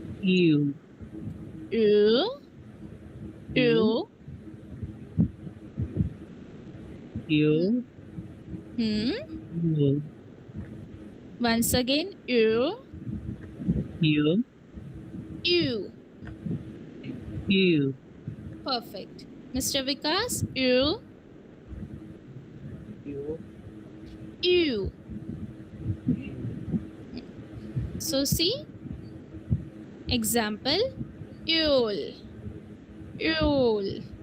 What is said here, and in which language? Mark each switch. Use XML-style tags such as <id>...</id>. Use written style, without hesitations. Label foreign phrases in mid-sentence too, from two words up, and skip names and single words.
<en>U. U. U. Hmm. U. Once again, U. U. U. U. Perfect. Mr. Vikas, U. U, U. E, So see, example, Yule. Yule.</en>